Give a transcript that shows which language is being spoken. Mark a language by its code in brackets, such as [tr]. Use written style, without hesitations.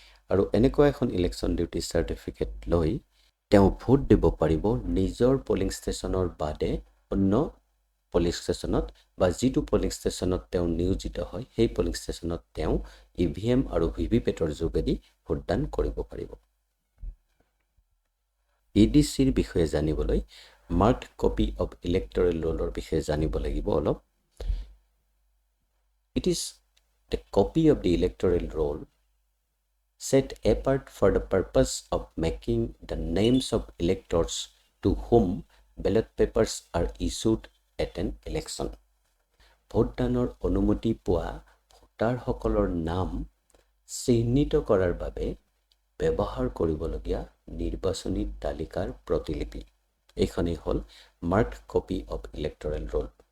[as] আৰু এনেকুৱা এখন ইলেকশ্যন ডিউটি সাৰ্টিফিকেট লৈ তেওঁ ভোট দিব পাৰিব নিজৰ পলিং ষ্টেচনৰ বাদে অন্য পলিং ষ্টেচনত বা যিটো পলিং ষ্টেচনত তেওঁ নিয়োজিত হয় সেই পলিং ষ্টেচনত তেওঁ EVM আৰু VVPATৰ যোগেদি ভোটদান কৰিব পাৰিব। EDCৰ বিষয়ে জানিবলৈ মাৰ্কড কপি অফ ইলেক্টৰেল ৰোলৰ বিষয়ে জানিব লাগিব অলপ। [en] It is the copy of the electoral roll set apart for the purpose of making the names of electors to whom ballot papers are issued at an election. [as] ভোটদানৰ অনুমতি পোৱা ভোটাৰসকলৰ নাম চিহ্নিত কৰাৰ বাবে ব্যৱহাৰ কৰিবলগীয়া নিৰ্বাচনী তালিকাৰ প্ৰতিলিপি। এইখনেই হ'ল marked copy of electoral roll.